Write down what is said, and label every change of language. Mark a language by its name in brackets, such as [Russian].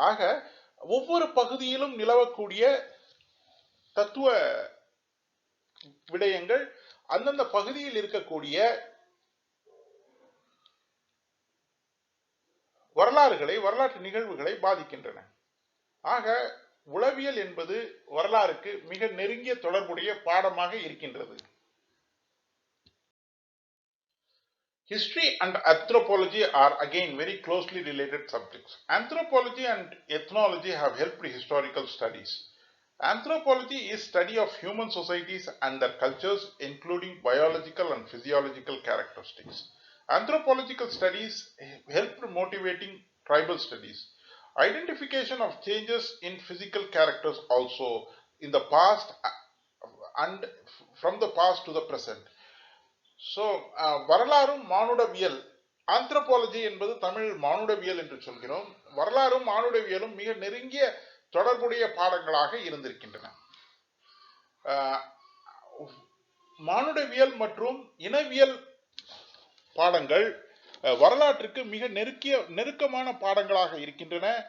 [Tamil] ஆக ஒவ்வொரு பகுதியிலும் நிலவக்கூடிய தத்துவ விடயங்கள் அந்தந்த பகுதியில் இருக்கக்கூடிய வரலாற்று நிகழ்வுகளை பாதிக்கின்றன. ஆக உளவியல் என்பது வரலாறுக்கு மிக நெருங்கிய தொடர்புடைய பாடமாக இருக்கின்றது. [English] History and anthropology are again very closely related subjects. Anthropology and ethnology have helped historical studies. Anthropology is study of human societies and their cultures, including biological and physiological characteristics. Anthropological studies helped motivating tribal studies. Identification of changes in physical characters also in the past and from the past to the present. [Tamil] So, வரலாறும் மானுடவியல், anthropology என்பது தமிழில் மானுடவியல் என்று சொல்கிறோம். வரலாறும் மானுடவியலும் மிக நெருங்கிய தொடர்புடைய பாடங்களாக இருந்திருக்கின்றன. மானுடவியல் மற்றும் இனவியல் பாடங்கள் வரலாற்றுக்கு மிக நெருக்கமான பாடங்களாக இருக்கின்றன.